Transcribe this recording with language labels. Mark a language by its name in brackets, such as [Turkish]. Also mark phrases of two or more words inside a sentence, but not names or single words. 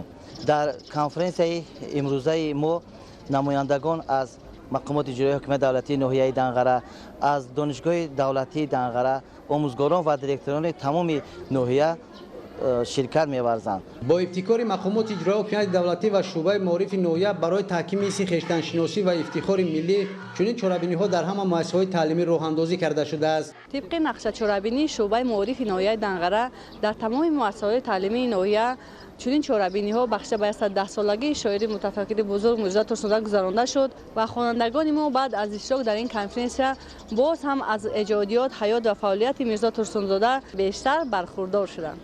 [Tajik] дар конференсияи имрӯзаи мо намояндагон аз мақомоти иҷроии ҳукумати давлатии ноҳияи Данғара, аз донишгоҳи давлатии Данғара, омӯзгорон ва директорони тамоми ноҳия ширкат меварзанд. бо ибтикори мақомоти иҷроии ҳукумати давлатӣ ва шӯъбаи маорифи ноҳия барои таҳкими ҳисси хештаншиносӣ ва ифтихори миллӣ чунин чорабиниҳо дар ҳама муассисаҳои таълимӣ роҳандозӣ карда шудааст. طبق نقشه چورابینی شعبه معارف ناحیه دنغره در تمام مؤسسات تعلیمی ناحیه چنین چورابینی‌ها بخش به 110 سالگی شاعر متفکر بزرگ میرزا ترسنزاده گذرانده شد و خوانندگان ما بعد از اشتراک در این کنفرانس باز هم از ایجادیات، حیات و فعالیت میرزا ترسنزاده بیشتر برخوردار شدند.